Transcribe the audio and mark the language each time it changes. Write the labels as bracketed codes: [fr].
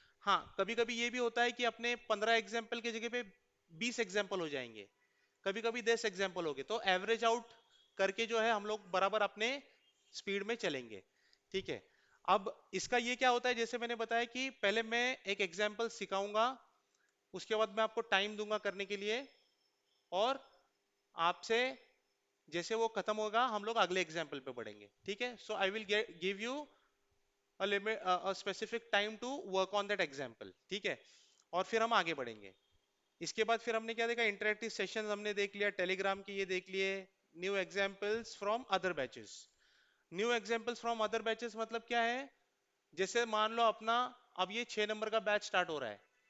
[hi] हाँ, कभी कभी ये भी होता है कि अपने 15 एग्जाम्पल की जगह पे 20 एग्जाम्पल हो जाएंगे, कभी कभी 10 एग्जाम्पल हो गए, तो एवरेज आउट करके जो है हम लोग बराबर अपने स्पीड में चलेंगे। ठीक है, अब इसका ये क्या होता है, जैसे मैंने बताया कि पहले मैं एक एग्जाम्पल सिखाऊंगा, उसके बाद मैं आपको टाइम दूंगा करने के लिए, और आपसे जैसे वो खत्म होगा हम लोग अगले एग्जाम्पल पे बढ़ेंगे। [en] ठीक है, so I will give you a limit a specific time to work on that example। [hi] ठीक है, और फिर हम आगे बढ़ेंगे। इसके बाद फिर हमने क्या देखा, इंटरेक्टिव सेशंस हमने देख लिया, टेलीग्राम की ये देख लिए, [en] New examples from other batches. [hi] New examples from other batches मतलब क्या है, जैसे मान लो अपना अब ये 6 नंबर का बैच स्टार्ट हो रहा है।